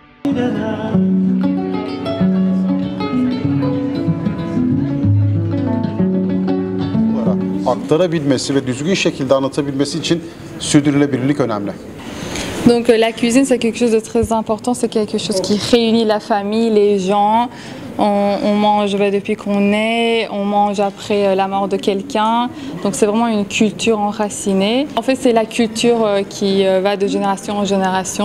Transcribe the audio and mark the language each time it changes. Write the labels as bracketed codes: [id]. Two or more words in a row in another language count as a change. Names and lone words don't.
[tr] Aktarabilmesi ve düzgün şekilde anlatabilmesi için sürdürülebilirlik önemli. [fr] Donc la cuisine, c'est quelque chose de très important, c'est quelque chose qui réunit la famille, les gens. On mange depuis qu'on est, on mange après la mort de quelqu'un. Donc c'est vraiment une culture enracinée. En fait, c'est la culture qui va de génération en génération.